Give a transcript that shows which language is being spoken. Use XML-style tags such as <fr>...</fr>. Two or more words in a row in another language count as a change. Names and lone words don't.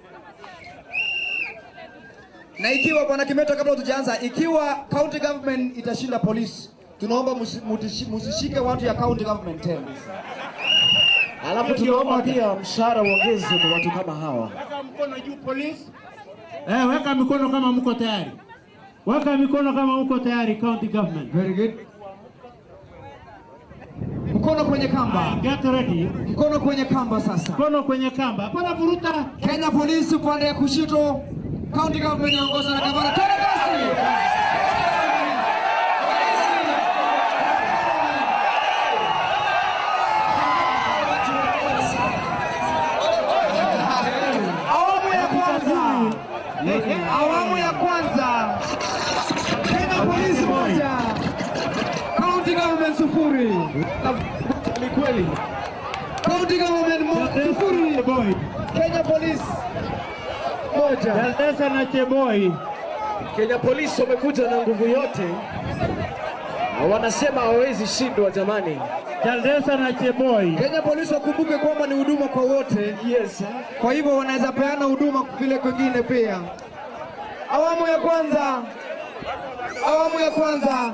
<sw>Na ikiwa bwana Kimeto, kabla tujaanza, ikiwa</sw> <en>county government</en> <sw>itashinda polisi, tunaomba musishike watu ya county government tena. Alafu tunaomba pia mshahara uongezwe kwa watu kama hawa. Weka mkono juu polisi. Weka mikono kama mko tayari. Weka mikono kama mko tayari</sw> <en>county government. Very good.</en> <sw>Mkono kwenye kamba.</sw> <en>Get ready.</en> <sw>Mkono kwenye kamba sasa. Mkono kwenye kamba. Hapana vuruta. Kenya Police upande ya kushoto.</sw> <en>County government</en> <sw>inaongozwa na gavana. Twende kasi. Awamu ya kwanza. Kenya Police 1.</sw> <en>County government</en> <sw>0. Ni kweli.</sw> <en>County government</en> <sw>0. Kenya Police 1. Jaldesa na Cheboi. Kenya Police wamekuja na nguvu yote. Wanasema hawezi shindwa jamani. Jaldesa na Cheboi. Kenya Police wakumbuke kwamba ni huduma kwa wote. Yes. Kwa hivyo wanaweza peana huduma vile kwingine pia. Awamu ya kwanza. Awamu ya kwanza.</sw>